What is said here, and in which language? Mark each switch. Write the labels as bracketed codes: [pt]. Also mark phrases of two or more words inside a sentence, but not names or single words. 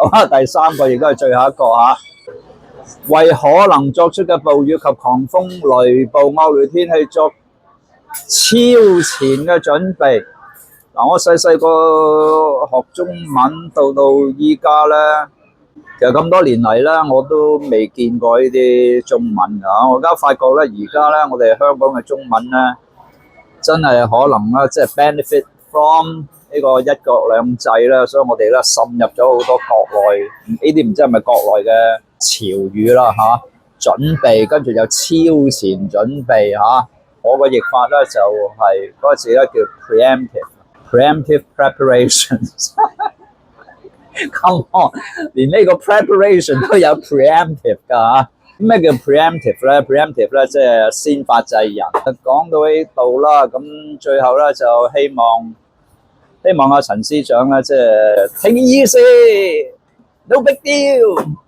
[yue] 啦，第3個亦都係最後一個嚇。為可能作出嘅暴雨及狂風雷暴惡劣天氣作超前嘅準備。嗱，我細個學中文到依家咧，其實咁多年嚟咧，我都未見過呢啲中文啊！我而家發覺咧，而家咧我哋香港嘅中文咧，真係可能咧，即係 [en] benefit from [yue] 呢個一國兩制啦，所以我哋咧滲入咗好多國內呢啲唔知係咪國內嘅潮語啦嚇，準備跟住有超前準備嚇。我個譯法咧就係嗰個字咧叫 [en] preemptive preparations。Come on， [yue] 連呢個 preparation 都有 preemptive 㗎嚇。咩叫 preemptive 咧 ？preemptive 咧即係先發制人。講到呢度啦，咁最後咧就希望阿陳司長咧即係 [en] take it easy，no big deal。